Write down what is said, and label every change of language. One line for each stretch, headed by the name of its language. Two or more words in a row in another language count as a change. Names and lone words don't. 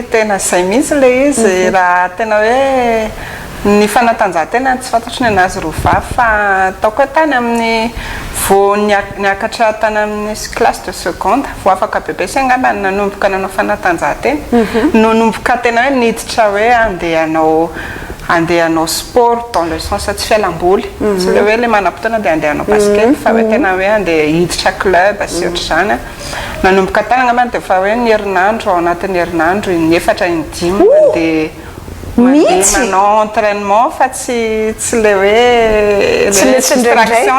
Malagasy: Tena zay mihitsy ilay izy raha tena hoe ny fanatanjahantena tsy fantatry ny anazy roa vavy fa ataoko tany amin'ny vao niakatra tany amin'ny
French: classe de seconde
Malagasy: vao afaka bebe sy angamba nanomboka nanao fanatanjahantena nanomboka tena hoe niditra hoe andehanao
French: sport dans le sens
Malagasy: tsy fialam-boly tsy le hoe le manam-potoana dia andehanao basket fa hoe tena hoe andeha hiditra club sy ohatr'izany nanomboka tany angamba dia fa hoe ny herinandro ao anatin'ny herinandro ny efatra indimy andeha manao entraînement fa tsy le hoe distraction